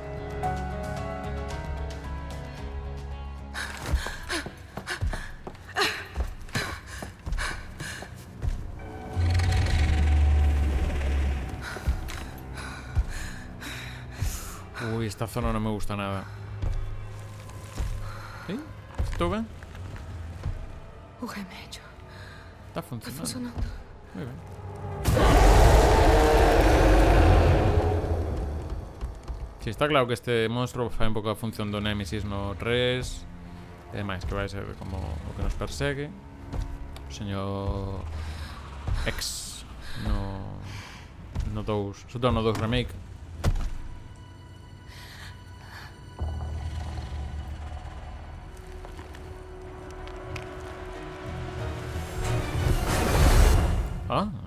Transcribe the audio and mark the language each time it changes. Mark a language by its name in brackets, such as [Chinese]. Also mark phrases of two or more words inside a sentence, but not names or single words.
[Spanish] Uy, esta zona no me gusta nada. [Galician] ¿Sí? ¿Estou ben? [Portuguese] O remédio. [Galician] Está [Portuguese] Tá [Galician] funcionando. [Portuguese] funcionando. [Spanish] Muy bien. [Galician] Sí, está claro que este monstruo fai un pouco a función do Nemesis no 3. E máis, que vai ser como o que nos persegue. O señor X no 2, sobre todo no 2 remake. Ah.